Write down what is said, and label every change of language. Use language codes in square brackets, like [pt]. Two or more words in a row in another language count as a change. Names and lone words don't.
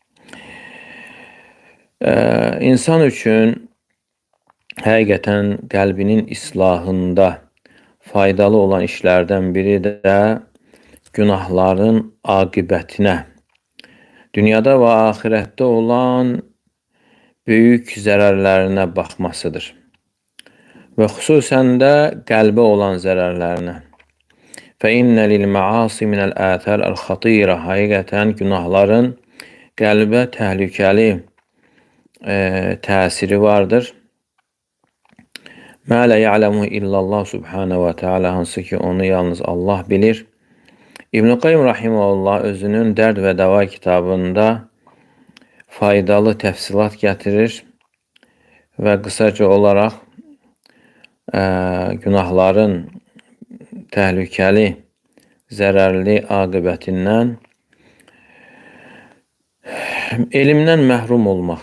[az] İnsan üçün həqiqətən qəlbinin islahında faydalı olan işlərdən biri də günahların aqibətinə, dünyada və axirətdə olan böyük zərərlərinə baxmasıdır. Və xüsusən də qəlbə olan zərərlərinə. [ar] فَإِنَّ لِلْمَعَاصِ مِنَ الْآثَارِ الْخَطِيرَةِ. [az] Həqiqətən günahların qəlbə təhlükəli təsiri vardır. [ar] ما لا يعلمه إلا الله سبحانه وتعالى, [az] hansı ki onu yalnız Allah bilir. İbn-i Qayyim rahimehullah özünün Dərd və Dəva kitabında faydalı təfsilat gətirir və qısaca olaraq günahların təhlükəli, zərərli aqibətindən elmdən məhrum olmaq.